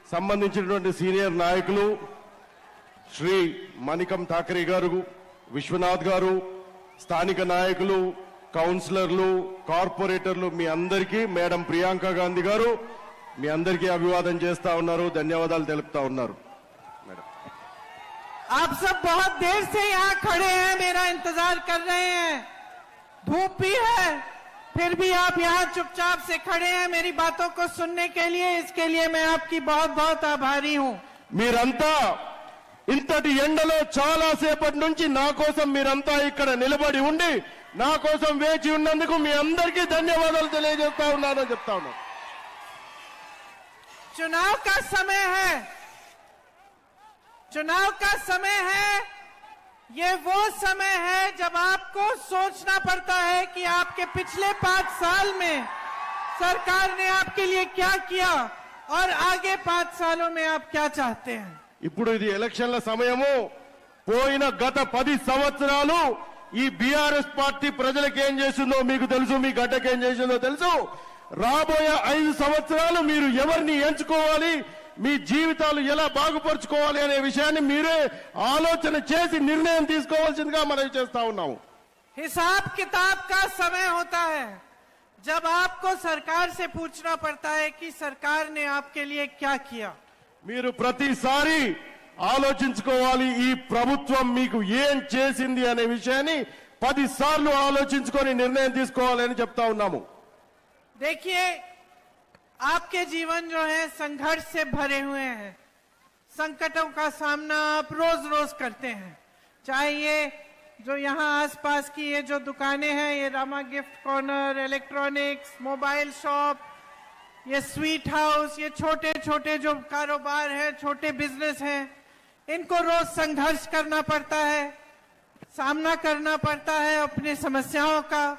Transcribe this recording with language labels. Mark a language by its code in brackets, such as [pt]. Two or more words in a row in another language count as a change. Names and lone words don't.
[te] సంబంధించినటువంటి సీనియర్ నాయకులు శ్రీ మణికం ఠాకరే గారు, విశ్వనాథ్ గారు, స్థానిక నాయకులు, కౌన్సిలర్లు, కార్పొరేటర్లు, మీ అందరికీ మేడం ప్రియాంక గాంధీ గారు మీ అందరికీ అభివాదం చేస్తా ఉన్నారు, ధన్యవాదాలు తెలుపుతా ఉన్నారు। [hi] आप सब बहुत देर से यहाँ खड़े हैं, मेरा इंतजार कर रहे हैं, धूप भी है, फिर भी आप यहाँ चुपचाप से खड़े हैं मेरी बातों को सुनने के लिए। इसके लिए मैं आपकी बहुत बहुत आभारी हूँ। [te] మీరంతా ఇంతటి ఎండలో చాలా సేపటి నుంచి నా కోసం మీరంతా ఇక్కడ నిలబడి ఉండి నా కోసం వేచి ఉన్నందుకు మీ అందరికీ ధన్యవాదాలు తెలియజేస్తా ఉన్నానని చెప్తా ఉన్నాను। [hi] चुनाव का समय है, चुनाव का समय है, ये वो समय है जब आपको सोचना पड़ता है कि आपके पिछले 5 साल में सरकार ने आपके लिए क्या किया और आगे 5 सालों में आप क्या चाहते हैं। [te] ఇప్పుడు ఇది ఎలక్షన్ల సమయము, పోయిన గత 10 సంవత్సరాలు ఈ బీఆర్ఎస్ పార్టీ ప్రజలకు ఏం చేసిందో మీకు తెలుసు, మీ గడ్డకి ఏం చేసిందో తెలుసు। రాబోయే 5 సంవత్సరాలు మీరు ఎవరిని ఎంచుకోవాలి, మీ జీవితాలు ఎలా బాగుపరుచుకోవాలి అనే విషయాన్ని మీరే ఆలోచన చేసి నిర్ణయం తీసుకోవాల్సిందిగా మనం చేస్తా ఉన్నాము। [hi] हिसाब किताब का समय होता है जब आपको सरकार से पूछना पड़ता है कि सरकार ने आपके लिए क्या किया। [te] మీరు ప్రతిసారి ఆలోచించుకోవాలి ఈ ప్రభుత్వం మీకు ఏం చేసింది అనే విషయాన్ని 10 సార్లు ఆలోచించుకొని నిర్ణయం తీసుకోవాలి అని చెప్తా ఉన్నాము। [hi] देखिए, आपके जीवन जो है संघर्ष से भरे हुए हैं, संकटों का सामना आप रोज रोज करते हैं। चाहे ये जो यहाँ आसपास की ये जो दुकानें हैं, ये रामा गिफ्ट कॉर्नर, इलेक्ट्रॉनिक्स, [en] mobile shop, [hi] ये [en] sweet house, [hi] ये छोटे छोटे जो कारोबार हैं, छोटे बिजनेस हैं, इनको रोज संघर्ष करना पड़ता है, सामना करना पड़ता है अपनी समस्याओं का।